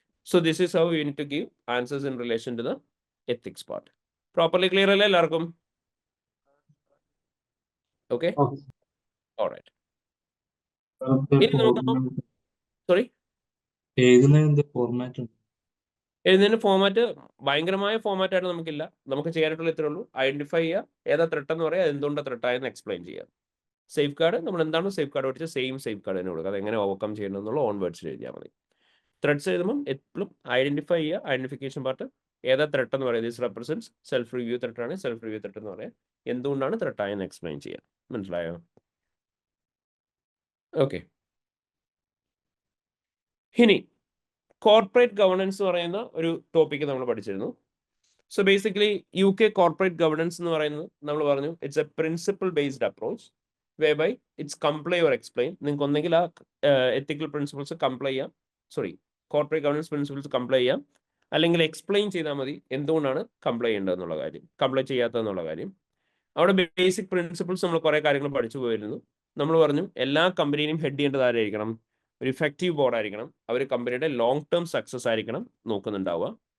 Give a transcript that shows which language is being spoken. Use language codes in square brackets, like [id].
[en] So this is how you need to give answers in relation to the ethics part. Properly clear [ml] അല്ലേ എല്ലാവർക്കും? [en] Okay? All right. [ml] ഇനി നമുക്ക് sorry എഴുതുന്നതിന്റെ format ഭയങ്കരമായ format ആയിട്ട് നമുക്കില്ല. നമുക്ക് ചെയ്യാനായിട്ടുള്ള ഇത്രേ ഉള്ളൂ. ഐഡന്റിഫൈ ചെയ്യുക, ഏതാ ത്രെട്ട് എന്ന് പറയുക, എന്തുകൊണ്ട് ത്രെട്ടായെന്ന് എക്സ്പ്ലെയിൻ ചെയ്യുക. സേഫ് ഗാർഡ് നമ്മൾ എന്താണ് സേഫ് ഗാർഡ് പഠിച്ച സെയിം സേഫ് ഗാർഡ് തന്നെ കൊടുക്കുക. അത് എങ്ങനെ ഓവർകം ചെയ്യണം എന്നുള്ള ഓൺ വേർഡ്സിൽ എഴുതിയാൽ മതി. ത്രെഡ്സ് എഴുതുമ്പോൾ എപ്പോഴും ഐഡന്റിഫൈ ചെയ്യുക. ഐഡന്റിഫിക്കേഷൻ പാർട്ട് ഏതാ ത്രെട്ട് എന്ന് പറയുന്നത്? [en] this represents [ml] self review ത്രെട്ടാണ്. Self review threat എന്ന് പറയാം. എന്തുകൊണ്ടാണ് ത്രെട്ടായെന്ന് എക്സ്പ്ലെയിൻ ചെയ്യുക. മനസ്സിലായോ? ഓക്കെ. ഇനി കോർപ്പറേറ്റ് ഗവർണൻസ് എന്ന് പറയുന്ന ഒരു ടോപ്പിക്ക് നമ്മൾ പഠിച്ചിരുന്നു. So basically UK corporate governance എന്ന് പറയുന്നത് നമ്മൾ പറഞ്ഞു [en] It's a principle based approach whereby it's comply or explain. [ml] നിങ്ങൾക്ക് ഒന്നെങ്കിൽ ആ എത്തിക്കൽ പ്രിൻസിപ്പിൾസ് കംപ്ലൈ ചെയ്യാം, കോർപ്പറേറ്റ് ഗവർണൻസ് പ്രിൻസിപ്പിൾസ് കംപ്ലൈ ചെയ്യാം, അല്ലെങ്കിൽ എക്സ്പ്ലെയിൻ ചെയ്താൽ മതി എന്തുകൊണ്ടാണ് കംപ്ലൈ ചെയ്യേണ്ടതെന്നുള്ള കാര്യം, കംപ്ലൈ ചെയ്യാത്തതെന്നുള്ള കാര്യം. അവിടെ ബേസിക് പ്രിൻസിപ്പിൾസ് നമ്മൾ കുറേ കാര്യങ്ങൾ പഠിച്ചു പോയിരുന്നു. നമ്മൾ പറഞ്ഞു എല്ലാ കമ്പനിയും ഹെഡ് ചെയ്യേണ്ടത് ആരായിരിക്കണം, ഒരു ഇഫക്റ്റീവ് ബോർഡ് ആയിരിക്കണം, അവർ കമ്പനിയുടെ ലോങ് ടേം സക്സസ് ആയിരിക്കണം നോക്കുന്നുണ്ടാവുക.